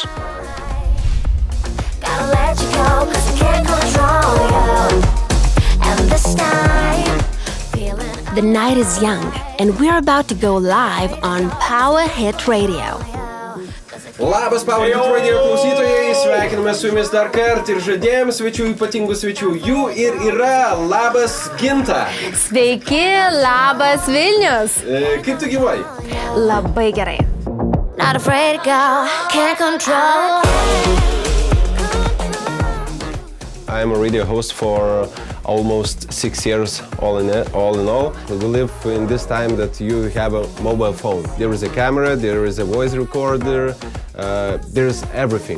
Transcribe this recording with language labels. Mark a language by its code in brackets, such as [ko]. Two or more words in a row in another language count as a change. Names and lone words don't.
[en] Gotta let you go, cause I can't control you. And this time, feeling The night is young and we're about to go live on Power Hit Radio. [lt] Labas, Power Hit Radio klausytojai, sveikiname su jumis dar kartą ir žadėjom svečių, ypatingų svečių. Jų ir yra. Labas, Ginta. Sveiki, labas Vilnius. Kaip tu gyvuoji? Labai gerai. [en] not afraid to go, can't control. I am a radio host for almost 6 years, all in all. We live in this time that you have a mobile phone. There is a camera, there is a voice recorder, there is everything.